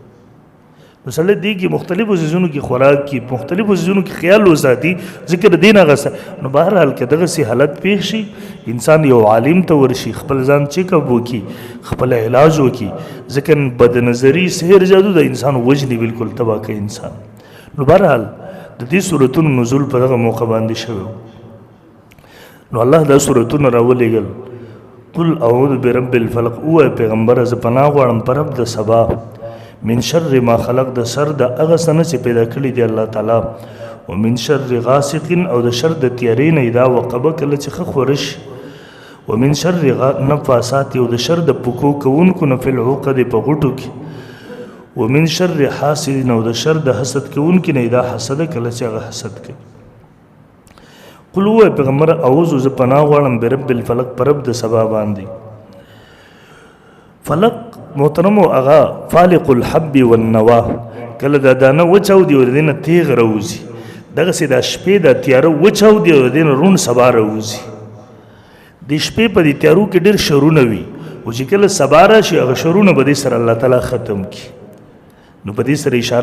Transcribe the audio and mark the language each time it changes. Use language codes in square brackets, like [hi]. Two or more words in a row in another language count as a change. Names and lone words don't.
[ps] نو سړی دې کې مختلفو څیزونو کې خوراک کې مختلفو څیزونو کې خیال وساتي ځکه د دې نه هغه نو بهرحال که دغسې حالت پیښ شي انسان یو عالم ته ورشي خپل ځان چیک اپ وکړي خپل علاج وکړي ځکه بدنظري سحر جادو د انسان وجني بالکل تباه کوي انسان نو بهرحال د دې صورتونو نزول په دغه موقع باندې شوی نو الله دا صورتونه راولېږل [ar] قل اعوذ برب الفلق [ps] ووایه پیغمبره زه پناه غواړم په رب د سبا [ar] من شر ما خلق [ps] د سر د هغه څه نه چې پیدا کړي دی الله تعالی [ar] ومن شر غاسق [ps] او د شر د تیارې نه [ar] اذا وقبه [ps] کله چې ښه خوره شي [ar] ومن شر نفاسات [ps] او د شر د پکو کوونکو نه [ar] فی العقد [ps] په غوټو کې [ar] ومن شر حاسد [ps] او د شر د حسد کوونکو نه [ar] اذا حسد [ps] کله چې هغه حسد کوي قل ووایه پیغمبر اعوذ زه پناه غواړم [ar] برب الفلق [ps] په رب د سبا باندې فلق محترمو هغه [ar] فالق الحب والنوا [ps] کله دا دانه وچاودي او د دې نه تیغ راوځي دغسې دا شپې د تیاره وچاودي او د دې نه روڼ سبا راوځي د شپې په دې تیارو کې ډېر شرونه وي او چې کله سبا راشي هغه شرونه به دې سره الله تعالی ختم کړي نو په دې سره اشاره